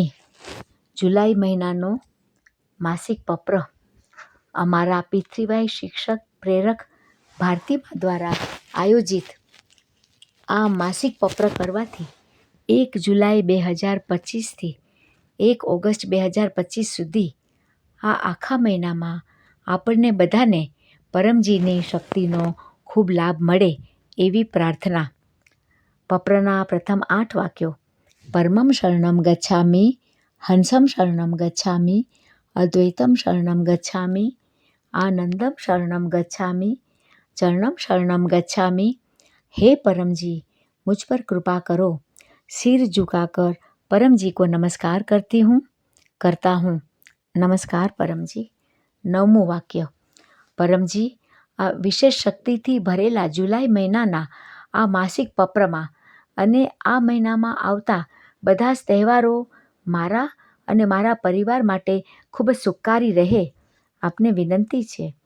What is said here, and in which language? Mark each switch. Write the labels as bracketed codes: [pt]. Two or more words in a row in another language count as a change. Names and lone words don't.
[gu] જુલાઈ મહિનાનો માસિક પત્ર અમારા પૃથ્વીભાઈ શિક્ષક પ્રેરક ભારતીબા દ્વારા આયોજિત આ માસિક પત્ર કરવાથી 1 જુલાઈ 2025થી 1 ઓગસ્ટ 2025 સુધી આ આખા મહિનામાં આપણને બધાને પરમજીની શક્તિનો ખૂબ લાભ મળે એવી પ્રાર્થના. પત્રના પ્રથમ 8 વાક્યો: [sa] परमं शरणम गच्छामि, हंसं शरणम गच्छामि, अद्वैतम शरणम गच्छामि, आनंदम शरणम गच्छामि, चरणम शरणम गच्छामि. [hi] हे परम जी, मुझ पर कृपा करो. सिर झुकाकर परम जी को नमस्कार करता हूँ. नमस्कार परम जी. [gu] 9મું વાક્ય: પરમજી, આ વિશેષ શક્તિથી ભરેલા જુલાઈ મહિનાના આ માસિક પત્રમાં અને આ મહિનામાં આવતા બધા જ તહેવારો મારા અને મારા પરિવાર માટે ખૂબ જ સુખકારી રહે આપને વિનંતી છે.